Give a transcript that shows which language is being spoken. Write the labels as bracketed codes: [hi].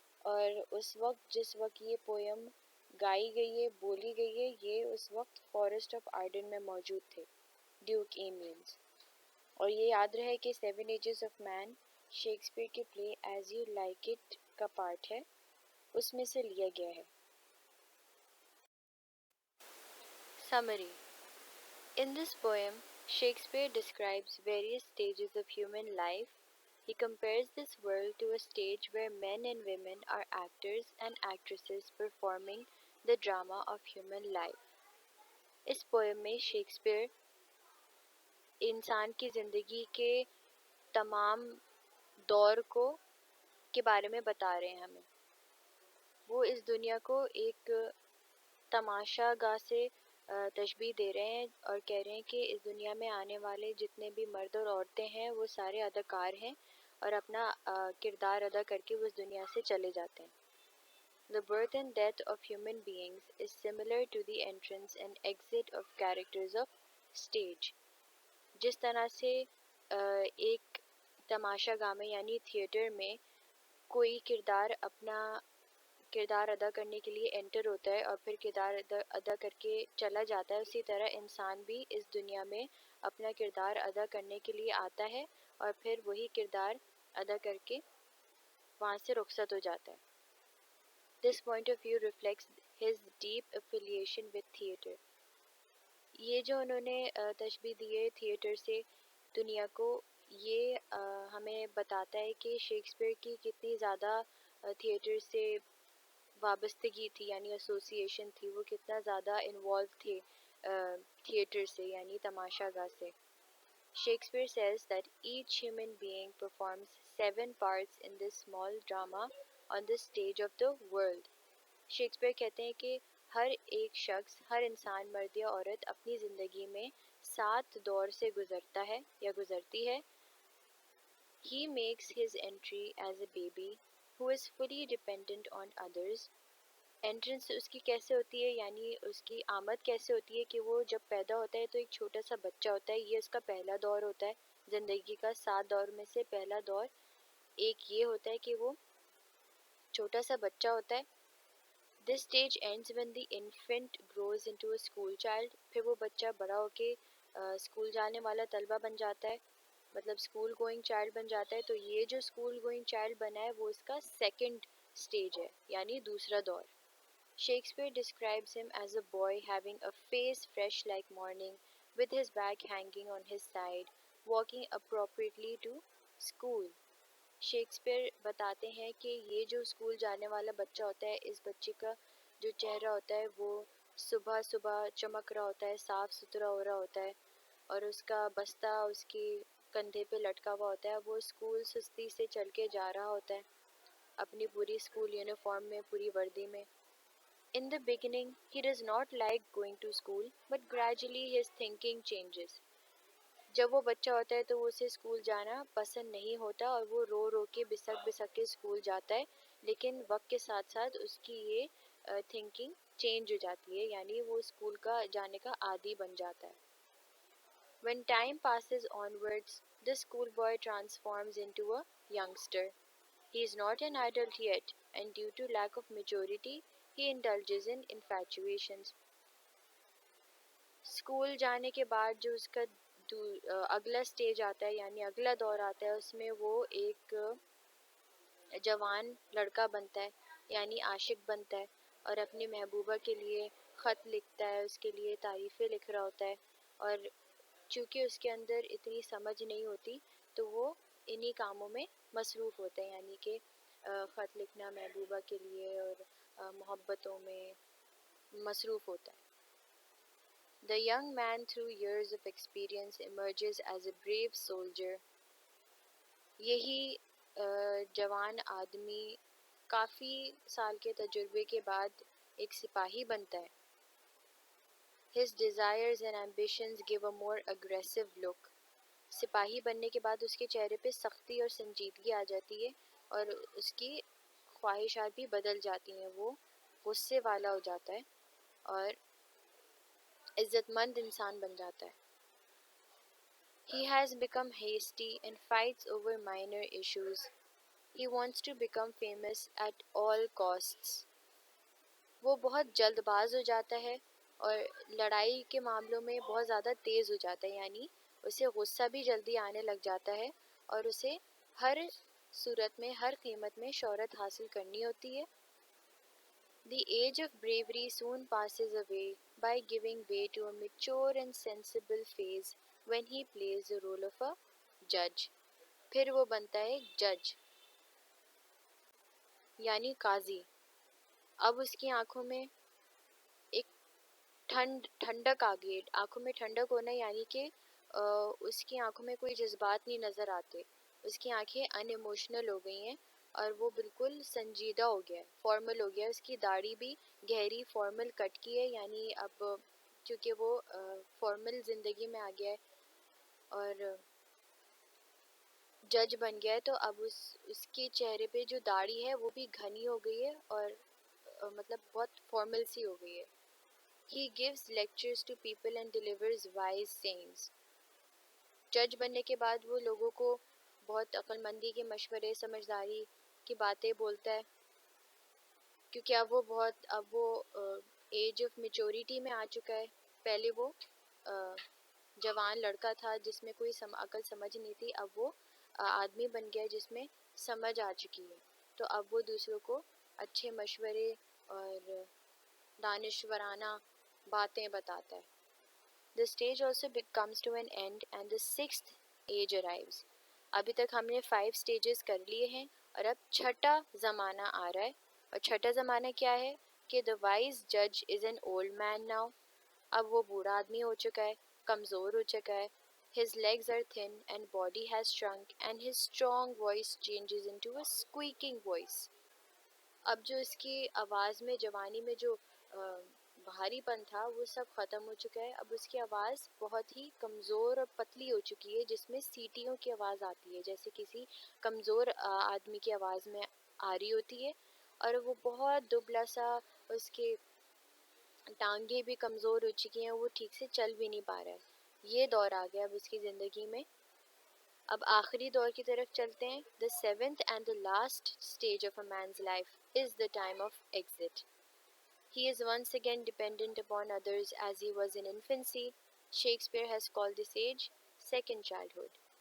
[ur] اور اس وقت جس وقت یہ پویم گائی گئی ہے، بولی گئی ہے، یہ اس وقت فارسٹ آف آرڈن میں موجود تھے ڈیوک ایمینز. اور یہ یاد رہے کہ 7 Ages of Man شیکسپیئر کے play as you like it کا پارٹ ہے، اس میں سے لیا گیا ہے. [en] Summary. In this poem, Shakespeare describes various stages of human life. He compares this world to a stage where men and women are actors and actresses performing the drama of human life. [ur] اس poem میں Shakespeare انسان کی زندگی کے تمام دور کے بارے میں بتا رہے ہیں ہمیں. وہ اس دنیا کو ایک تماشا گاہ سے تشبیہ دے رہے ہیں اور کہہ رہے ہیں کہ اس دنیا میں آنے والے جتنے بھی مرد اور عورتیں ہیں وہ سارے اداکار ہیں اور اپنا کردار ادا کر کے وہ اس دنیا سے چلے جاتے ہیں. [en] The birth and death of human beings is similar to the entrance and exit of characters of stage. [ur] جس طرح سے ایک تماشا گاہ میں یعنی تھیٹر میں کوئی کردار اپنا کردار ادا کرنے کے لیے انٹر ہوتا ہے اور پھر کردار ادا کر کے چلا جاتا ہے، اسی طرح انسان بھی اس دنیا میں اپنا کردار ادا کرنے کے لیے آتا ہے اور پھر وہی کردار ادا کر کے وہاں سے رخصت ہو جاتا ہے. [en] This point of view reflects his deep affiliation with theatre. [ur] یہ جو انہوں نے تشبیہ دی ہے تھیٹر سے دنیا کو، یہ ہمیں بتاتا ہے کہ شیکسپیئر کی کتنی زیادہ تھیٹر سے وابستگی تھی، یعنی ایسوسیشن تھی، وہ کتنا زیادہ انوالو تھے تھیٹر سے یعنی تماشا گاہ سے. [en] Shakespeare says that each human being performs 7 parts in this small drama on the stage of the world. [ur] Shakespeare کہتے ہیں کہ ہر ایک شخص، ہر انسان مرد یا عورت اپنی زندگی میں 7 دور سے گزرتا ہے یا گزرتی ہے. [en] He makes his entry as a baby who is fully dependent on others. [ur] Entrance اس کی کیسے ہوتی ہے، یعنی اس کی آمد کیسے ہوتی ہے کہ وہ جب پیدا ہوتا ہے تو ایک چھوٹا سا بچہ ہوتا ہے. یہ اس کا پہلا دور ہوتا ہے زندگی کا. 7 دور میں سے پہلا دور ایک یہ ہوتا ہے کہ وہ چھوٹا سا بچہ ہوتا ہے. [en] This stage ends when the infant grows into a school child. [ur] پھر وہ بچہ بڑا ہو کے اسکول جانے والا طلبہ بن جاتا ہے، مطلب اسکول گوئنگ چائلڈ بن جاتا ہے. تو یہ جو اسکول گوئنگ چائلڈ بنا ہے وہ اس کا سیکنڈ اسٹیج ہے یعنی دوسرا دور. [en] Shakespeare describes him as a boy having a face fresh like morning, with his bag hanging on his side, walking appropriately to school. [ur] Shakespeare بتاتے ہیں کہ یہ جو اسکول جانے والا بچہ ہوتا ہے، اس بچے کا جو چہرہ ہوتا ہے وہ صبح صبح چمک رہا ہوتا ہے، صاف ستھرا ہو رہا ہوتا ہے، اور اس کا بستہ اس کی کندھے پہ لٹکا ہوا ہوتا ہے. وہ اسکول سستی سے چل کے جا رہا ہوتا ہے اپنی پوری اسکول یونیفارم میں، پوری وردی میں. [en] In the beginning, he does not like going to school, but gradually his thinking changes. [ur] جب وہ بچہ ہوتا ہے تو وہ اسے اسکول جانا پسند نہیں ہوتا اور وہ رو رو کے بسک بسک کے اسکول جاتا ہے، لیکن وقت کے ساتھ ساتھ اس کی یہ تھنکنگ چینج ہو جاتی ہے، یعنی وہ اسکول کا جانے کا عادی بن جاتا ہے. [en] When time passes onwards, the schoolboy transforms into a youngster. He is not an adult yet, and due to lack of maturity, he indulges in infatuations. [ur] School جانے کے بعد جو اس کا اگلا سٹیج آتا ہے یعنی اگلا دور آتا ہے، اس میں وہ ایک جوان لڑکا بنتا ہے یعنی عاشق بنتا ہے اور اپنی محبوبہ کے لیے خط لکھتا ہے، اس کے لیے تعریفیں لکھ رہا ہوتا ہے. اور چونکہ اس کے اندر اتنی سمجھ نہیں ہوتی تو وہ انہی کاموں میں مصروف ہوتے ہیں، یعنی کہ خط لکھنا محبوبہ کے لیے اور محبتوں میں مصروف ہوتا ہے. [en] The young man through years of experience emerges as a brave soldier. [ur] یہی جوان آدمی کافی سال کے تجربے کے بعد ایک سپاہی بنتا ہے. [en] His desires and ambitions give a more aggressive look. [ur] سپاہی بننے کے بعد اس کے چہرے پہ سختی اور سنجیدگی آ جاتی ہے اور اس کی خواہشات بھی بدل جاتی ہیں. وہ غصے والا ہو جاتا ہے اور عزت مند انسان بن جاتا ہے. [en] He has become hasty and fights over minor issues. He wants to become famous at all costs. [ur] وہ بہت جلد باز ہو جاتا ہے اور لڑائی کے معاملوں میں بہت زیادہ تیز ہو جاتا ہے، یعنی اسے غصہ بھی جلدی آنے لگ جاتا ہے اور اسے ہر صورت میں ہر قیمت میں شہرت حاصل کرنی ہوتی ہے. [en] The age of bravery soon passes away by giving way to a mature and sensible phase when he plays the role of a judge. [ur] پھر وہ بنتا ہے جج یعنی قاضی. اب اس کی آنکھوں میں ایک ٹھنڈک آ گئی. آنکھوں میں ٹھنڈک ہونا یعنی کہ اس کی آنکھوں میں کوئی جذبات نہیں نظر آتے. اس کی آنکھیں ان ایموشنل ہو گئی ہیں اور وہ بالکل سنجیدہ ہو گیا ہے، فارمل ہو گیا ہے. اس کی داڑھی بھی گہری فارمل کٹ کی ہے، یعنی اب چونکہ وہ فارمل زندگی میں آ گیا ہے اور جج بن گیا ہے، تو اب اس کے چہرے پہ جو داڑھی ہے وہ بھی گھنی ہو گئی ہے اور مطلب بہت فارمل سی ہو گئی ہے. [en] He gives lectures to people and delivers wise sayings. [ur] جج بننے کے بعد وہ لوگوں کو بہت عقل مندی کے مشورے، سمجھداری کی باتیں بولتا ہے، کیونکہ اب وہ ایج آف میچورٹی میں آ چکا ہے. پہلے وہ جوان لڑکا تھا جس میں کوئی عقل سمجھ نہیں تھی، اب وہ آدمی بن گیا جس میں سمجھ آ چکی ہے. تو اب وہ دوسروں کو اچھے مشورے اور دانشورانہ باتیں بتاتا ہے. [en] The stage also comes to an end and the sixth age arrives. [ur] ابھی تک ہم نے 5 stages کر لیے ہیں اور اب چھٹا زمانہ آ رہا ہے. اور چھٹا زمانہ کیا ہے کہ [en] the wise judge is an old man now. [ur] اب وہ بوڑھا آدمی ہو چکا ہے، کمزور ہو چکا ہے. [en] His legs are thin and body has shrunk and his strong voice changes into a squeaking voice. [ur] اب جو اس کی آواز میں جوانی میں جو بھاری پن تھا وہ سب ختم ہو چکا ہے. اب اس کی آواز بہت ہی کمزور اور پتلی ہو چکی ہے جس میں سیٹیوں کی آواز آتی ہے، جیسے کسی کمزور آدمی کی آواز میں آ رہی ہوتی ہے. اور وہ بہت دبلا سا، اس کے ٹانگیں بھی کمزور ہو چکی ہیں، وہ ٹھیک سے چل بھی نہیں پا رہا ہے. یہ دور آ گیا اب اس کی زندگی میں. اب آخری دور کی طرف چلتے ہیں. [en] The seventh and the last stage of a man's life is the time of exit. He is once again dependent upon others as he was in infancy. Shakespeare has called this age second childhood.